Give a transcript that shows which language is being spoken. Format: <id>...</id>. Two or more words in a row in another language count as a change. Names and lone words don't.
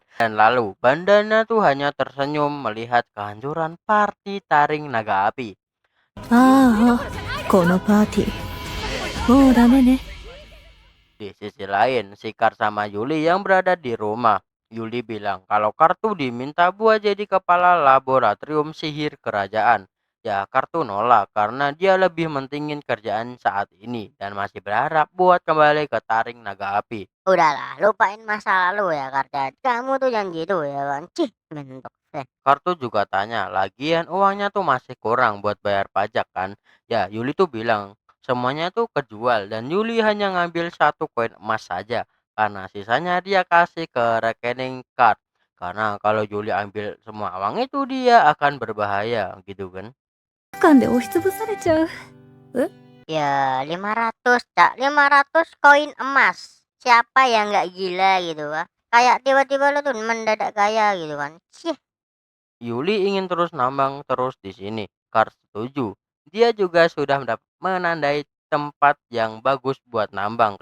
<id>Dan lalu Bandana tuh hanya tersenyum melihat kehancuran party taring naga api.</id> <ja>ああ、このパーティー、もうダメね。</ja> <id>Di sisi lain, Sikar sama Yuli yang berada di rumah. Yuli bilang kalau Kartu diminta buat jadi kepala laboratorium sihir kerajaan. Ya, Kartu nolak karena dia lebih mentingin kerjaan saat ini dan masih berharap buat kembali ke taring naga api. Udahlah, lupain masa lalu ya, Kardan. Kamu tuh jangan gitu ya kan. Cih, mentok. Kartu juga tanya, lagian uangnya tuh masih kurang buat bayar pajak kan? Ya, Yuli tuh bilang semuanya tuh kejual dan Yuli hanya ngambil satu koin emas saja karena sisanya dia kasih ke rekening card. Karena kalau Yuli ambil semua uang itu dia akan berbahaya gitu kan?</id> <ja>間で押しつぶされちゃう。</ja> <id>Ya 500, Cak. 500 koin emas. Siapa yang nggak gila gitu kan? Kayak tiba-tiba lu tuh mendadak kaya gitu kan. Cih. Yuli ingin terus nambang terus di sini. Kar setuju. Dia juga sudah menandai tempat yang bagus buat nambang.</id>